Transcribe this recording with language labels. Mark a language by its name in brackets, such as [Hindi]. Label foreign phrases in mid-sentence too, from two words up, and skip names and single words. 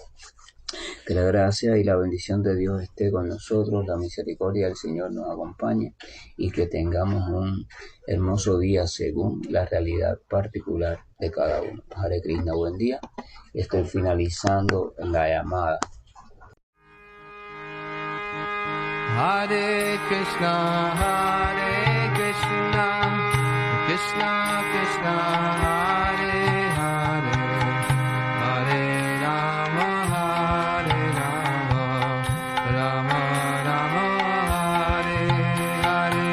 [Spanish] Que la gracia y la bendición de Dios esté con nosotros, la misericordia del Señor nos acompañe y que tengamos un hermoso día según la realidad particular de cada uno. Hare Krishna, buen día. Estoy finalizando la llamada. [Sanskrit] हरे कृष्ण, कृष्ण कृष्ण, हरे हरे, हरे राम, राम राम, हरे हरे.